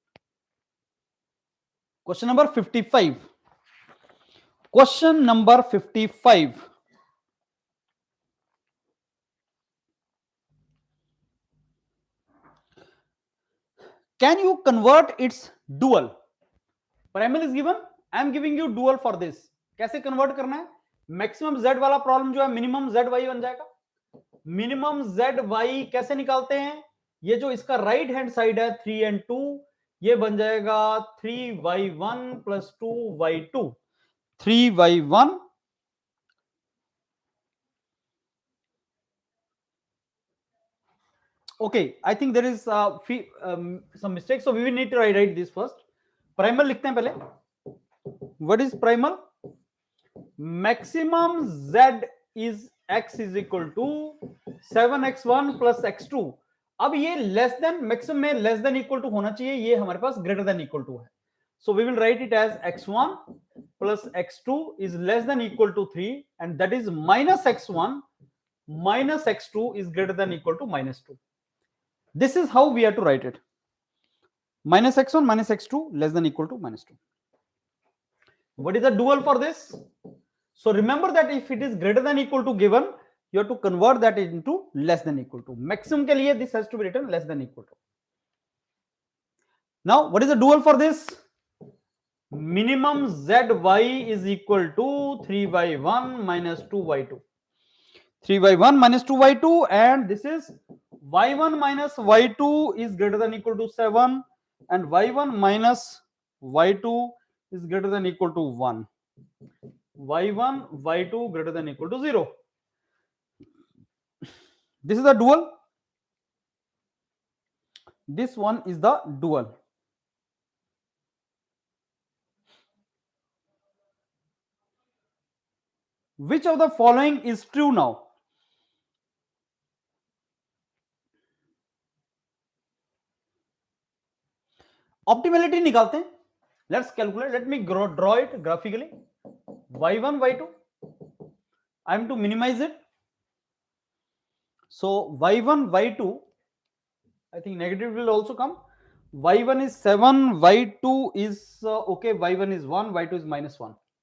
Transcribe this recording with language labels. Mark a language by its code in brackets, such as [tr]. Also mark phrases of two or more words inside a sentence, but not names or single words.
[en] Question number 55. Question number 55. Can you convert its dual? Primal is given. I am giving you dual for this. [hi] कैसे convert करना है? [en] Maximum Z [hi] वाला problem जो है [en] minimum ZY [hi] बन जाएगा. [en] Minimum ZY [hi] कैसे निकालते हैं? ये जो इसका [en] right hand side [hi] है 3 and 2, ये बन जाएगा [en] 3y1 plus 2y2. 3y1 okay, I think there is some mistake, so we will need to write this first. [hi] Primal लिखते हैं पहले. [en] What is primal? Maximum Z is x is equal to 7x1 plus x2. [hi] अब ये [en] less than maximum [hi] में [en] less than equal to [hi] होना चाहिए, ये हमारे पास [en] greater than equal to [hi] है. [en] So we will write it as x1 plus x2 is less than equal to 3, and that is minus x1 minus x2 is greater than equal to minus 2. This is how we have to write it. Minus x1 minus x2 less than equal to minus 2. What is the dual for this? So remember that if it is greater than equal to given, you have to convert that into less than equal to. Maximum [hi] के लिए [en] this has to be written less than equal to. Now what is the dual for this? Minimum zy is equal to 3y1 minus 2y2. 3y1 minus 2y2, and this is y1 minus y2 is greater than equal to 7, and y1 minus y2 is greater than equal to 1. y1 y2 greater than equal to 0. This is the dual. This one is the dual. Which of the following is true now? [hi] Optimality निकालते हैं. [en] Let's calculate. Let me draw it graphically. y1 y2. I am to minimize it. So y1 y2, I think negative will also come. y1 is 7, y2 is okay, y1 is 1, y2 is minus 1.